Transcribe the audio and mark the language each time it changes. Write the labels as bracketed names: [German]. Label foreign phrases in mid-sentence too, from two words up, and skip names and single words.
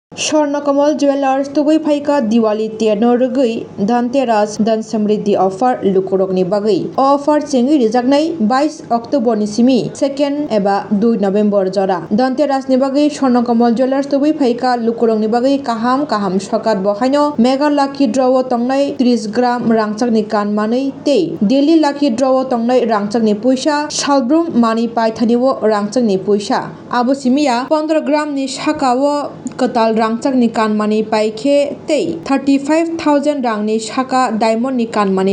[Bodo] स्वर्णकमल ज्वेलर्स तुगै फाइका दिवाली तेनो रगै धनतेरस धन समृद्धि ऑफर लुकुरकनि बागै ऑफर चेंगि रिजाकनाय 22 अक्टोबर नि सिमी 2 एबा 2 नभेम्बर जरा धनतेरस नि बागै स्वर्णकमल ज्वेलर्स तुगै फाइका लुकुरकनि बागै काहाम सकात बहायनो [English] mega lucky draw [Bodo] तंगनाय 30 ग्राम रांचकनि कान मानै ते [English] daily lucky draw [Bodo] तंगनाय रांचकनि पैसा सालब्रुम मानि पाइथानिवो रांचकनि पैसा आबो सिमिया 15 ग्राम नि साकावो कताल रांचकनि कानमानि पाइखे ते 35,000 रांनि साका डायमंड नि कानमानि